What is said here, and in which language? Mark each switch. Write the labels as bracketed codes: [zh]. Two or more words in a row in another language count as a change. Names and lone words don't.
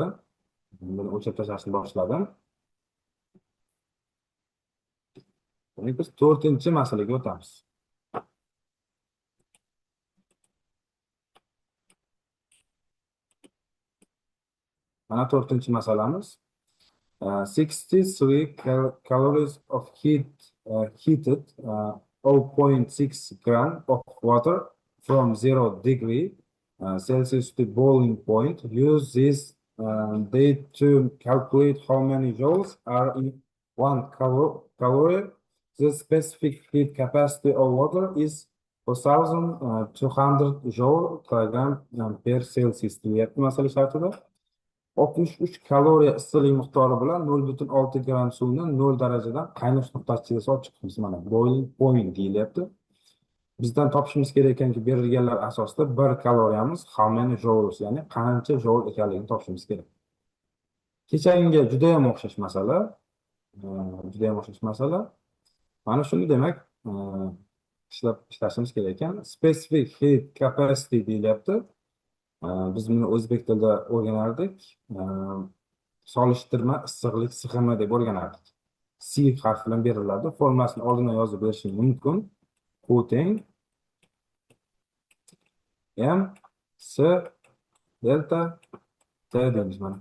[uz] Buni o'chirib tashlashni boshladim. Demak, biz 4-masalaga o'tamiz. Mana 4-masalamiz. [en] 63 calories of heated 0.6 gram of water from 0 degree Celsius to boiling point. Use this date to calculate how many joules are in 1 calorie. The specific heat capacity of water is 4200 joule kilogram per Celsius deyapti masala shartida. [uz] 63 kaloriya issiqlik miqdori bilan 0.6 gram suvni 0 darajadan qaynash nuqtasiga solib chiqamiz. Mana [en] boiling point [uz] deyilyapti. Bizdan topishimiz kerak ekanki, berilganlar asosida 1 kaloriyamiz [en] how many joules, [uz] ya'ni qancha joule ekanligini topishimiz kerak. Kechagiga juda ham o'xshash masala. Mana shuni demak, ishlashimiz kerak ekan. [en] Specific heat capacity deyilyapti. [uz] Biz buni o'zbek tilida o'rganardik. Solishtirma issiqlik sig'imi deb o'rganardik. C harfi bilan beriladi. Formulasini oldindan yozib berishim mumkin. Puting M S delta T deymiz mana.